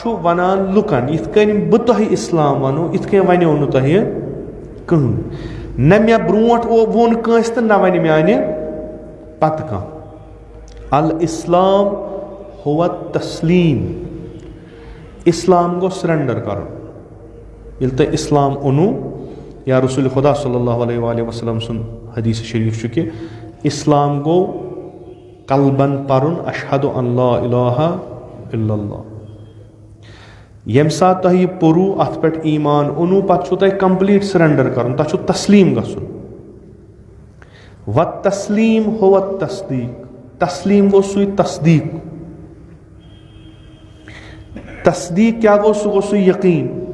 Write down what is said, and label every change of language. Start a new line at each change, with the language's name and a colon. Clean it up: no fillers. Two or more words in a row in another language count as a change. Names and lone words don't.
Kashmiri: वनान लुकन यिथ कन बह तोह इस्लाम वनो यिथ कन वनो नु तोह कहन نہ مےٚ برونٛٹھ ووٚن کٲنٛسہِ تہٕ نہ وَنہِ میانہِ پتہٕ کانٛہہ.
Arabic: الاسلام ہوا تسلیٖم.
Kashmiri: اِسلام گوٚو سرینڈر کرُن. ییٚلہِ تۄہہِ اِسلام اوٚنوٗ یا رسول خدا
Arabic: صلی اللہ علیہ وسلم
Kashmiri: سُنٛد حدیث شریٖف چھُ کہِ اِسلام گوٚو قلبن پرُن
Arabic: اشہدُ ان لا الہ الا اللہ.
Kashmiri: ییٚمہِ ساتہٕ تۄہہِ یہِ پوٚروٕ اتھ پٮ۪ٹھ ایٖمان اوٚنوٗ پتہٕ چھُو تۄہہِ کمپلیٖٹ سرینڈر کرُن. تۄہہِ چھُو تسلیٖم گژھُن.
Arabic: و تسلیٖم ہوا تصدیٖق.
Kashmiri: تسلیٖم گوٚو سُے تصدیٖق. تصدیٖق کیٛاہ گوٚو؟ سُہ گوٚو سُہ یقیٖن.